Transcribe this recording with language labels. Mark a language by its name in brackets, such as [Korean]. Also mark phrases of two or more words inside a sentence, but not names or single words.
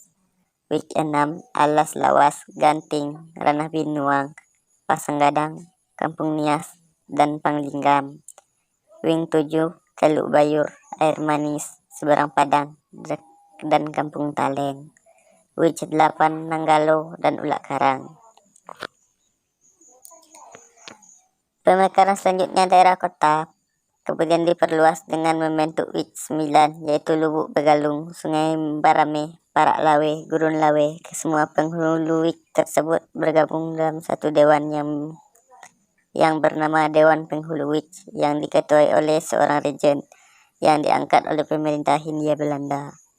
[Indonesian] Wich 6, Alas Lawas, Ganting, Ranah Binuang, Pasang Gadang, Kampung Nias, dan Panglinggam. Wing 7, Teluk Bayur, Air Manis, Seberang Padang, dan Kampung Taleng. Wich 8, Nanggalo, dan Ulak Karang. Pemekaran selanjutnya daerah kota kemudian diperluas dengan membentuk Wich 9, yaitu Lubuk Begalung, Sungai Barame, Parak Lawe, Gurun Lawe. Semua penghulu Wich tersebut bergabung dalam satu dewan yang bernama Dewan Penghulu Wich, yang diketuai oleh seorang rejen yang diangkat oleh pemerintah Hindia Belanda.